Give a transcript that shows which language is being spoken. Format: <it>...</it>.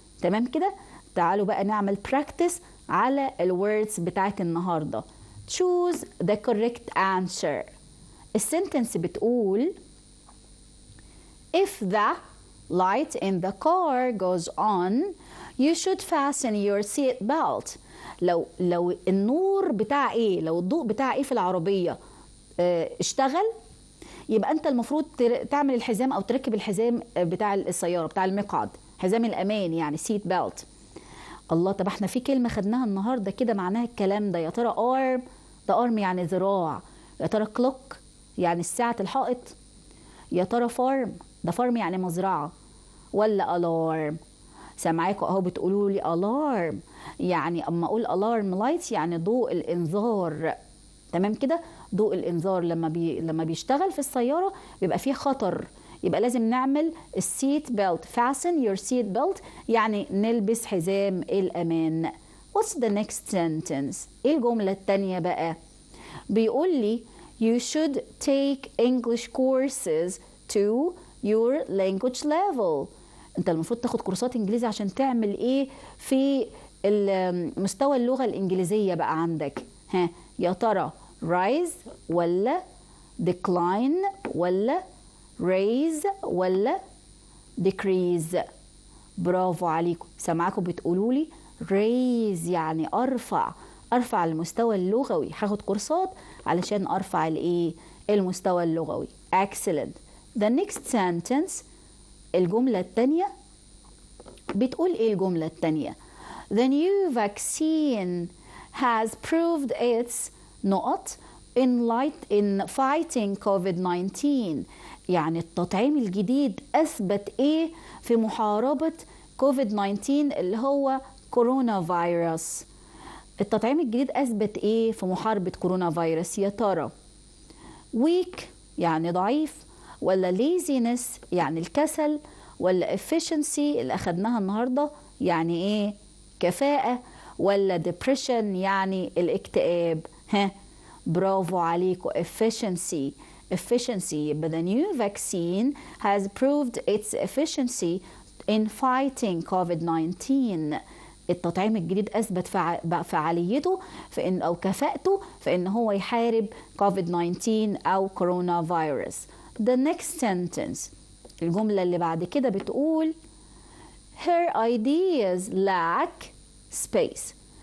<ar>تمام كده؟ تعالوا بقى نعمل practice على الwords بتاعت النهاردة.</ar> <en>choose the correct answer.</en> <ar>السنتنس بتقول</ar> <en>if the light in the car goes on you should fasten your seat belt.</en> <ar>لو النور بتاع ايه، لو الضوء بتاع ايه في العربية اشتغل، يبقى انت المفروض تعمل الحزام او تركب الحزام بتاع السيارة، بتاع المقعد، حزام الامان يعني seat belt. الله، طب احنا في كلمة خدناها النهاردة كده معناها الكلام ده. يا ترى arm، ده arm يعني ذراع. يا ترى clock يعني ساعة الحائط. يا ترى farm، ده farm يعني مزرعة. ولا alarm؟ سامعاكوا اهو بتقولوا لي alarm، يعني اما اقول alarm light يعني ضوء الانذار. تمام كده؟ ضوء الانذار لما بيشتغل في السيارة بيبقى فيه خطر، يبقى لازم نعمل السيت بيلت،</ar> <en>fasten your seat belt</en> <ar>يعني نلبس حزام الأمان.</ar> <en>What's the next sentence؟</en> <ar>ايه الجملة التانية بقى؟ بيقول لي</ar> <en>you should take English courses to your language level.</en> <ar>انت المفروض تاخد كورسات انجليزي عشان تعمل ايه في مستوى اللغة الانجليزية بقى عندك. يا ترى rise ولا decline ولا raise ولا decrease؟ برافو عليكم، سامعاكم بتقولوا لي raise يعني ارفع المستوى اللغوي، هاخد كورسات علشان ارفع الايه، المستوى اللغوي.</ar> <en>excellent. the next sentence،</en> <ar>الجملة التانية بتقول ايه؟ الجملة التانية</ar> <en>the new vaccine has proved its نقط in fighting COVID-19.</en> <ar>يعني التطعيم الجديد أثبت إيه في محاربة COVID-19 اللي هو كورونا فيروس؟ التطعيم الجديد أثبت إيه في محاربة كورونا فيروس؟ يا ترى weak يعني ضعيف، ولا laziness يعني الكسل، ولا efficiency اللي أخدناها النهاردة يعني إيه كفاءة، ولا depression يعني الاكتئاب؟ برافو عليكم، efficiency.</ar> <en>يبقى the new vaccine has proved its efficiency in fighting COVID-19.</en> <ar>التطعيم الجديد أثبت فعاليته في إن أو كفاءته في إن هو يحارب COVID-19 أو كورونا فيروس.</ar> <en>The next sentence،</en> <ar>الجملة اللي بعد كده بتقول</ar> <en>her ideas lack space.</en>